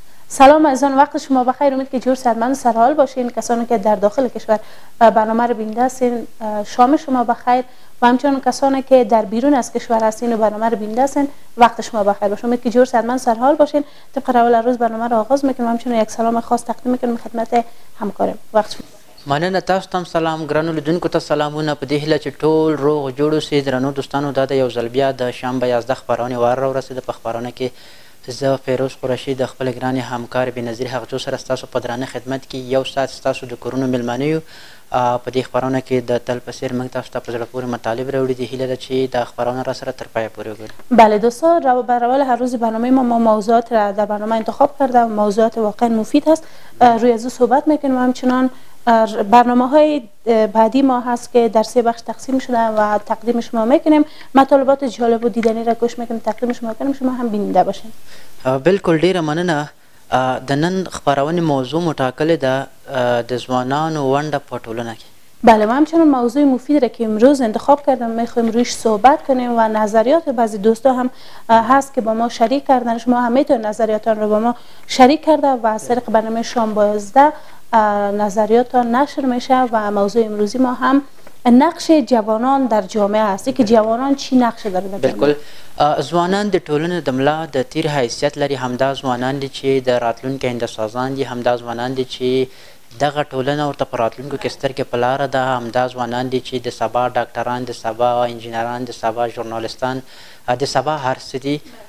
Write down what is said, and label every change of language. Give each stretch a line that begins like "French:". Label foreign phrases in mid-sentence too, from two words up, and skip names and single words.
Persian: سلام عزیزان، وقت شما بخیر. امید که جور صحتمند و سرحال باشین. کسانی که در داخل کشور برنامه رو بیننده هستین شام شما بخیر و همچنین کسانی که در بیرون از کشور هستین و برنامه رو بیننده هستین وقت شما بخیر باشه. امید که جور صحتمند و سرحال باشین. طبق روال روز برنامه رو آغاز میکنیم. همچنین یک سلام خاص تقدیم میکنیم خدمت همکارم. وقت شما
Pashto: مننه. تاسو ته سلام، ګرانو لیدونکو ته سلامونه. په دې هیله چې ټول روغ جوړ اوسئ. درنو دوستانو، دا د یو ځل بیا د شنبه 11 خپرونې وار راورسېده. په خپرونه کې زه فیروز قریشي د خپلې ګرانې همکار بېنظیر هغجو سره ستاسو په درانه خدمت کې یو ساعت ستاسو د کورونو میلمانه یو. په دې خپرونه کې د تل په څېر موږ تاسو ته په زړه پورې مطالب راوړي دي. هیله ده چې دا خپرونه را سره تر پایه پورې وګورئ.
Persian: بله دوستان، بر روال هر روز برنامه ما موضوعات را در برنامه انتخاب کرده و موضوعات واقعا مفید هست. روی از صحبت میکنیم و همچنان برنامه های بعدی ما هست که در 3 بخش تقسیم شده و تقدیم شما میکنیم. مطالبات جالب و دیدنی را گوش میکنیم، تقدیم شما کنیم، شما هم بیننده باشین.
Pashto: بالکل، ډیره مننه. د نن خپرونې موضوع مو ټاکلې ده د ځوانانو ونډه په ټولنه کې.
Persian: بله، و همچنان موضوع مفید را که امروز انتخاب کردم میخوایم رویش صحبت کنیم و نظریات بعضی دوستا هم هست که با ما شریک کردن. شما هم میتونید نظریاتان رو با ما شریک کرده و از طریق برنامه شام با 11 نظریاتان نشر میشه و موضوع امروزی ما هم نقش جوانان در جامعه هست که جوانان چی نقش داره در جامعه.
Pashto: بالکل، ځوانان د ټولنې د ملا د تیر حیثیت لري. همدا ځوانان دي چې د راتلونکي هندسازان دي. همدا ځوانان دي چې دغه ټولنه ورته په راتلونکو کې سترګې په لاره ده. همدا ځوانان دي چې د سبا ډاکټران، د سبا انجینران، د سبا ژورنالستان، د سبا هر څه دي.